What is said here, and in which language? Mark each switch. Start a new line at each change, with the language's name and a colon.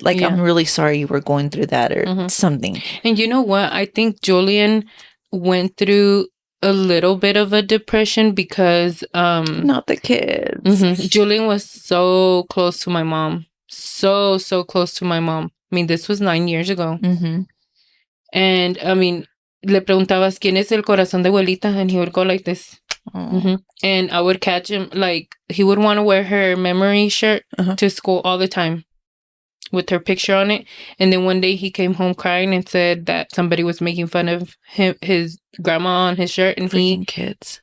English: Like, I'm really sorry you were going through that or something. And you know what? I think Julian went through a little bit of a depression because... not the kids. Julian was so close to my mom. So close to my mom. I mean, this was 9 years ago. And, I mean,
Spanish: le preguntabas, ¿quién es el corazón de abuelita?
English: And he would go like this. And I would catch him, like, he would want to wear her memory shirt to school all the time with her picture on it. And then one day he came home crying and said that somebody was making fun of his grandma on his shirt. And freaking kids.